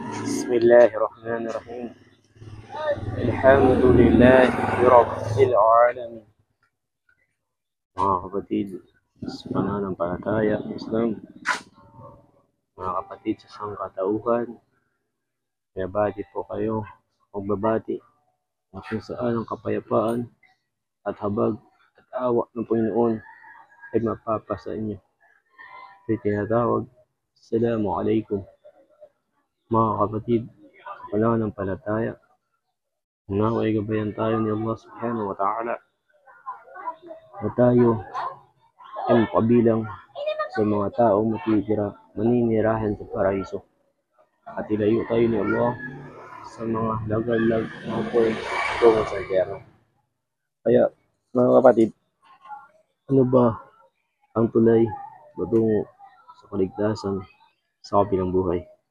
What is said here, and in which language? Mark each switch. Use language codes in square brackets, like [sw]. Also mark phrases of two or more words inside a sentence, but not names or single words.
[ar] بسم الله الرحمن الرحيم. الحمد لله رب العالمين. [tl] Mga kapatid sa pananampalataya Islam, mga kapatid sa sangkatauhan, binabati po kayo magbabati na kung saan ang kapayapaan at habag at awa ng Panginoon ay mapapasa inyo. Ito'y tinatawag, [ar] السلام عليكم. [tl] Mga kapatid sa pananampalataya, naway gabayan tayo ni Allah [ar] سبحانه وتعالى [tl] na tayo ay kabilang sa mga taong maninirahan sa paraiso at ilayo tayo ni Allah sa mga lagalag na apoy tungo sa impyerno. Kaya mga kapatid, ano ba ang tulay patungo sa kaligtasan sa kabilang buhay?